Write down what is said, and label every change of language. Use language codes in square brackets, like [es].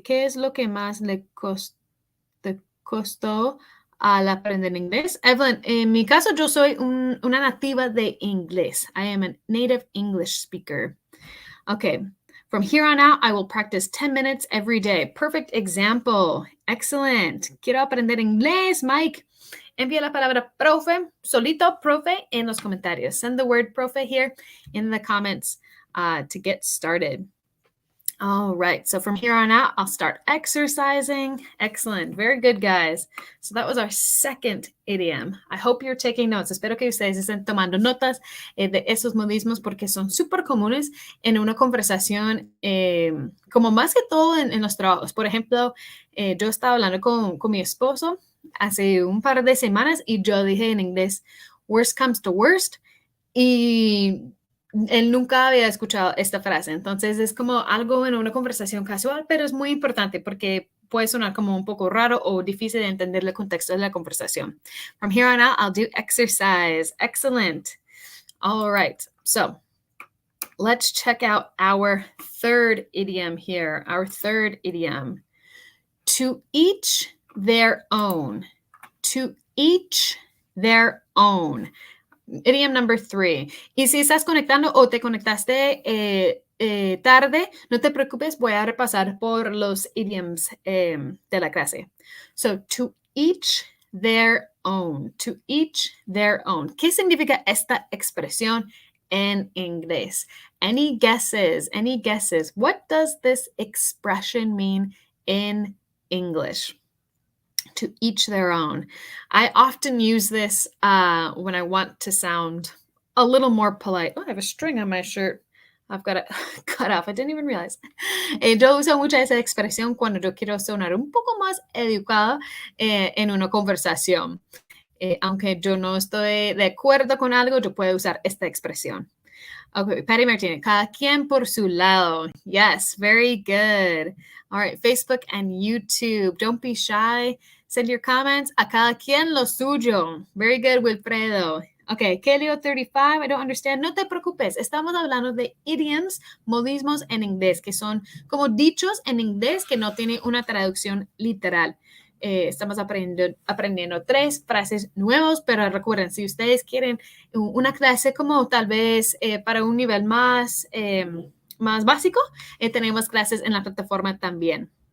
[es] ¿Qué es lo que más le costó al aprender inglés? Evelyn, en mi caso, yo soy una nativa de inglés. [en] I am a native English speaker. Okay. From here on out, I will practice 10 minutes every day. Perfect example. Excellent. [es] Quiero aprender inglés, Mike. Envía la palabra profe, solito profe, en los comentarios. [en] Send the word profe here in the comments to get started. All right, so from here on out, I'll start exercising. Excellent, very good, guys. So that was our second idiom. I hope you're taking notes. [es] Espero que ustedes estén tomando notas de esos modismos porque son súper comunes en una conversación, como más que todo en los trabajos. Por ejemplo, yo estaba hablando con mi esposo hace un par de semanas y yo dije en inglés, [en] worst comes to worst, [es] y él nunca había escuchado esta frase. Entonces es como algo en una conversación casual, pero es muy importante porque puede sonar como un poco raro o difícil de entender el contexto de la conversación. [en] From here on out, I'll do exercise. Excellent. All right. So let's check out our third idiom here. Our third idiom. To each their own. To each their own. Idiom number 3. [es] Y si estás conectando o te conectaste tarde, no te preocupes, voy a repasar por los idioms de la clase. [en] So, to each their own. To each their own. [es] ¿Qué significa esta expresión en inglés? [en] Any guesses? Any guesses? What does this expression mean in English? To each their own. I often use this when I want to sound a little more polite. Oh, I have a string on my shirt. I've got it cut off. I didn't even realize. [es] Yo uso mucha esa expresión cuando yo quiero sonar un poco más educada en una conversación. Aunque yo no estoy de acuerdo con algo, yo puedo usar esta expresión. Okay, Patty Martinez, cada quien por su lado. [en] Yes, very good. All right, Facebook and YouTube. Don't be shy. Send your comments. [es] A cada quien lo suyo. [en] Very good, [es] Wilfredo. [en] Okay, Kelio 35, I don't understand. [es] No te preocupes, estamos hablando de idioms, modismos en inglés, que son como dichos en inglés que no tienen una traducción literal. Estamos aprendiendo 3 frases nuevas, pero recuerden, si ustedes quieren una clase como tal vez para un nivel más básico, tenemos clases en la plataforma también.